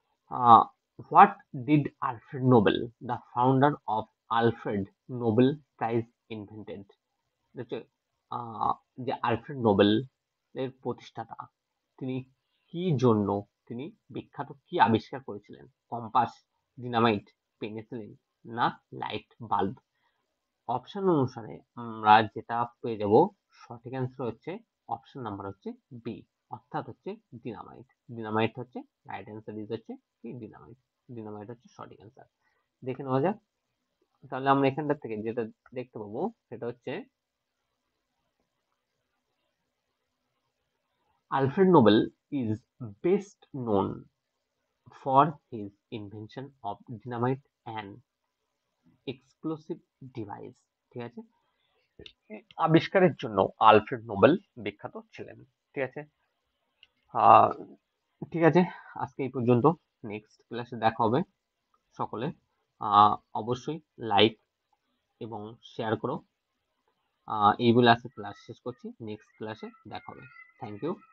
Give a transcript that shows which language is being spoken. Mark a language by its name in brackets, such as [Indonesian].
[English] Uh, what did Alfred Nobel, the founder of Alfred Nobel Prize, invented? [Bangla] হচ্ছে যে Alfred Nobel এর প্রতিষ্ঠাতা, তিনি কি জন্য তিনি বিখ্যাত, কি আবিষ্কার করেছিলেন? কম্পাস, ডিনামাইট, পেনিসিলিন না লাইট বাল্ব? অপশন অনুসারে আমরা যেটা পেয়ে যাব, সঠিক অ্যান্সার হচ্ছে অপশন নাম্বার হচ্ছে বি, অর্থাৎ হচ্ছে ডিনামাইট। ডিনামাইট হচ্ছে রাইট অ্যান্সার, ইজ হচ্ছে কি ডিনামাইট। ডিনামাইট হচ্ছে সঠিক অ্যান্সার। দেখে নেওয়া যাক। তাহলে আমরা এখানটা থেকে যেটা দেখতে পাবো সেটা হচ্ছে [English] Alfred Nobel is best known for his invention of dynamite and explosive device। [Bangla] ঠিক আছে, আবিষ্কারের জন্য আলফ্রেড নোবেল বিখ্যাত ছিলেন। ঠিক আছে, আহ ঠিক আছে, আজকে এই পর্যন্ত। নেক্সট ক্লাসে দেখা হবে। সকলে অবশ্যই লাইক এবং শেয়ার করো। এই বলে আজকে ক্লাস শেষ করছি। নেক্সট ক্লাসে দেখা হবে। Thank you.